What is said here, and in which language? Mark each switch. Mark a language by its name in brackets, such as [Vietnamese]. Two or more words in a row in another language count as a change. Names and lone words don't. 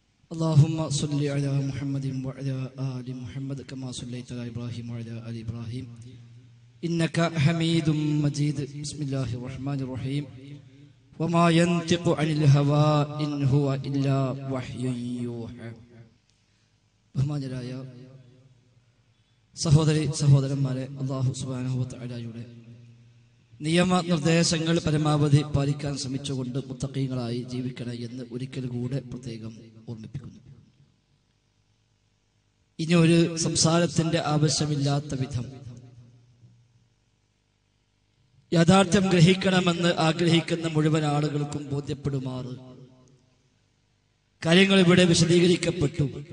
[Arabic] اللهم صل على محمد وعلى آل محمد كما صليت على إبراهيم وعلى آل إبراهيم إنك حميد مجيد. بسم الله الرحمن الرحيم. وما ينطق عن الهوى إن هو إلا وحي يوحى. [Malayalam] ബഹുമാന്യരായ സഹോദരി സഹോദരന്മാരെ, [Arabic] الله سبحانه وتعالى [Malayalam] നിയമനിർദ്ദേശങ്ങൾ പരമാവധി പാലിക്കാൻ ശ്രമിച്ചുകൊണ്ട് മുത്തഖീങ്ങളായി ജീവിക്കണം എന്ന് ഒരിക്കൽ കൂടെ പ്രത്യേകം ഓർമ്മിപ്പിക്കുന്നു. ഇനി ഒരു സംസാരത്തിന്റെ ആവശ്യമില്ലാത്ത വിധം യാഥാർത്ഥ്യം ഗ്രഹിക്കണമെന്ന് ആഗ്രഹിക്കുന്ന മുഴുവൻ ആളുകൾക്കും ബോധ്യപ്പെടുമാറ് കാര്യങ്ങൾ ഇവിടെ വിശദീകരിക്കപ്പെട്ടു.